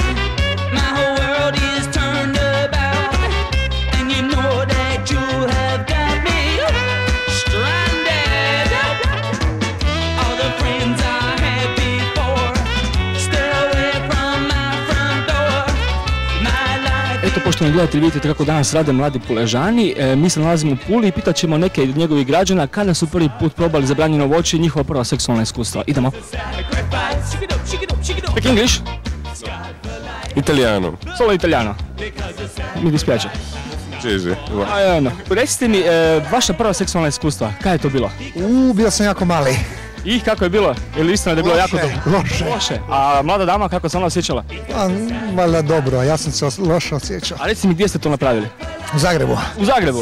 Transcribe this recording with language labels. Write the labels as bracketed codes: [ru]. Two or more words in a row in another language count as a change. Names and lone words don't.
[en] My whole world is turned about, and you know that you have got me stranded. All the friends I had before, stay away from my front door. My life. [hr] Eto, poštovani gledatelji, vidite kako danas rade mladi Puležani. Mi se nalazimo u Puli i pitat ćemo neke od njegovih građana kada su prvi put probali zabranjeno voće i njihova prva seksualna iskustva. Idemo. [en] Speak English? [it] Italiano. Solo italiano. Mi dispiace. Sì, sì. [hr] Recite mi, vaša prva seksualna iskustva, kada je to bilo? Bio sam jako mali. I kako je bilo? Je li istina da je bilo jako dobro? Loše. A mlada dama kako se ona osjećala? Valjda dobro, ja sam se loše osjećao. A recite mi gdje ste to napravili? U Zagrebu. U Zagrebu?